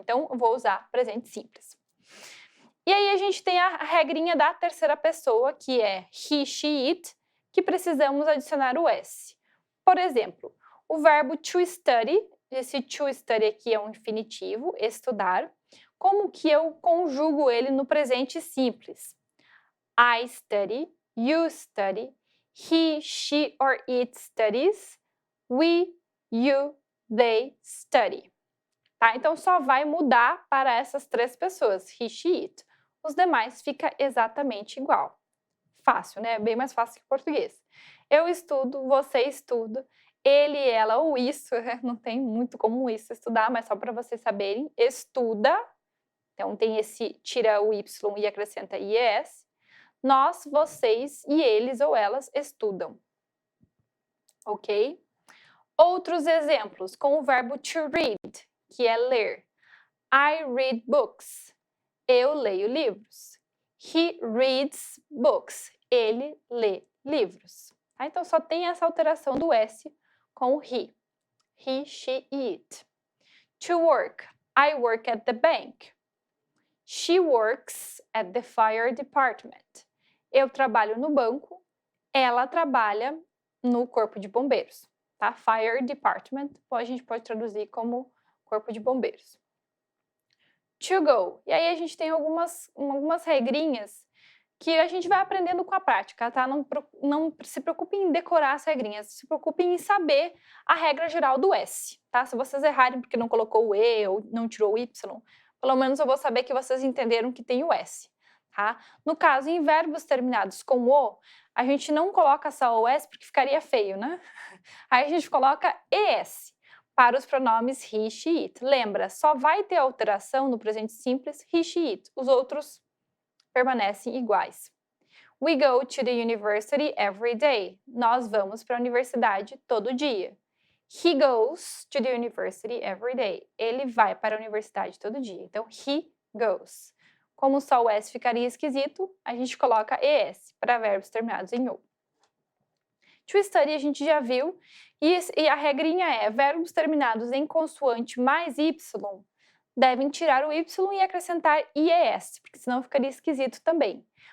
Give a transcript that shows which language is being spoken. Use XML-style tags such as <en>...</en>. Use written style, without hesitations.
<pt>Então, eu vou usar presente simples. E aí a gente tem a regrinha da terceira pessoa, que é</pt> <en>he, she, it,</en> <pt>que precisamos adicionar o s. Por exemplo, o verbo to study, esse to study aqui é um infinitivo, estudar. Como que eu conjugo ele no presente simples?</pt> <en>I study, you study, he, she or it studies, we, you, they study. Tá?</en> <pt>Então, só vai mudar para essas 3 pessoas,</pt> <en>he, she, it.</en> <pt>Os demais fica exatamente igual. Fácil, né? Bem mais fácil que português. Eu estudo, você estuda, ele, ela ou isso, não tem muito como isso estudar, mas só para vocês saberem, estuda. Então, tem esse, tira o Y e acrescenta IES. Nós, vocês e eles ou elas estudam. Ok? Outros exemplos, com o verbo to read, que é ler.</pt> <en>I read books.</en> <pt>Eu leio livros.</pt> <en>He reads books.</en> <pt>Ele lê livros. Tá? Então, só tem essa alteração do S com o he.</pt> <en>He, she, it. To work. I work at the bank. She works at the fire department.</en> <pt>Eu trabalho no banco. Ela trabalha no corpo de bombeiros. Tá? Fire department, a gente pode traduzir como corpo de bombeiros. To go. E aí a gente tem algumas regrinhas que a gente vai aprendendo com a prática, tá? Não se preocupem em decorar as regrinhas, se preocupem em saber a regra geral do S, tá? Se vocês errarem porque não colocou o E ou não tirou o Y, pelo menos eu vou saber que vocês entenderam que tem o S, tá? No caso, em verbos terminados com o, a gente não coloca só o S porque ficaria feio, né? Aí a gente coloca ES para os pronomes</pt> <en>he, she, it.</en> <pt>Lembra, só vai ter alteração no presente simples</pt> <en>he, she, it.</en> <pt>Os outros permanecem iguais.</pt> <en>We go to the university every day.</en> <pt>Nós vamos para a universidade todo dia.</pt> <en>He goes to the university every day.</en> <pt>Ele vai para a universidade todo dia. Então,</pt> <en>he goes.</en> <pt>Como só o S ficaria esquisito, a gente coloca ES para verbos terminados em O. To study a gente já viu, e a regrinha é verbos terminados em consoante mais Y devem tirar o Y e acrescentar IES, porque senão ficaria esquisito também.</pt>